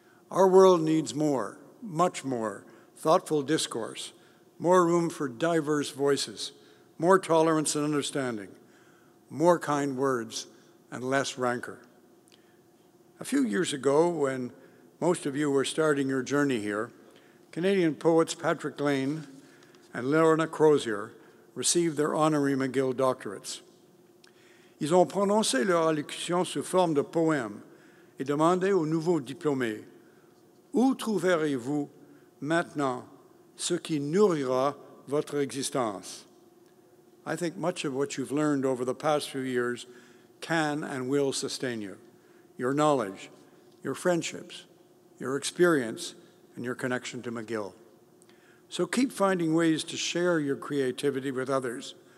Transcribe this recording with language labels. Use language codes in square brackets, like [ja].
[en] Our world needs more, much more, thoughtful discourse, more room for diverse voices, more tolerance and understanding, more kind words, and less rancor. A few years ago, when most of you were starting your journey here, Canadian poets Patrick Lane and Lorna Crozier received their honorary McGill doctorates. [fr] Ils ont prononcé leur allocution sous forme de poème et demandé aux nouveaux diplômés: où trouverez-vous maintenant ce qui nourrira votre existence? [en] I think much of what you've learned over the past few years can and will sustain you. Your knowledge, your friendships, your experience, and your connection to McGill. So keep finding ways to share your creativity with others.